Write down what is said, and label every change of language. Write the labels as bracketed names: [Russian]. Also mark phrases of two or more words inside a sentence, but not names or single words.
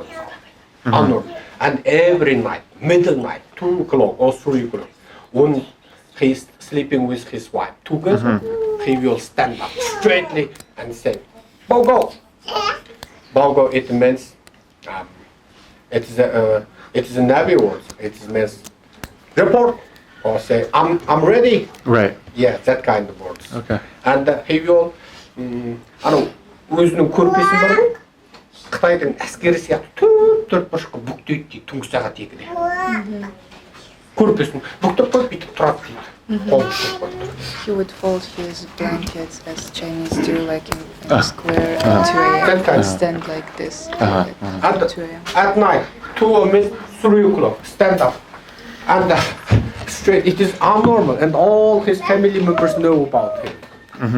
[English] And every night, middle night, 2 o'clock or 3 o'clock, when he's sleeping with his wife together, he will stand up straightly and say, Bogo! Bogo, it means, it is a Navy word. It means report or say, I'm ready. Right. Yeah, that kind of words. Okay. And he will, [Kazakh] өзінің көрпесі бар ғой, Қытайдың әскері сияқты төрт бұрышқа бүктейді дейді, түнгі сағат 2-де. Көрпесін бүктеп қойып бүйтіп тұрады дейді. Қолын ұстап қойып. [English] He would fold his blankets as Chinese do, like in a square at 2 a.m. and stand like this at 2 a.m. At night, 2 or 3 o'clock, stand up. And straight, it is abnormal, and all his family members know about him.